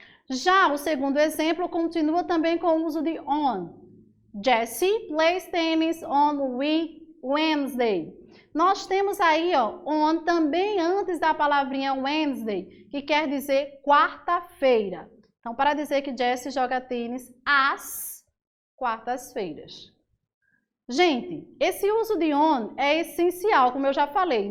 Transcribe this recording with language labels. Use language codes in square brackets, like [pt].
[pt] Já o segundo exemplo continua também com o uso de on. [en] Jessie plays tennis on Wednesday. [pt] Nós temos aí, ó, on também antes da palavrinha Wednesday, que quer dizer quarta-feira. Então, para dizer que Jessie joga tênis às quartas-feiras. Gente, esse uso de on é essencial, como eu já falei.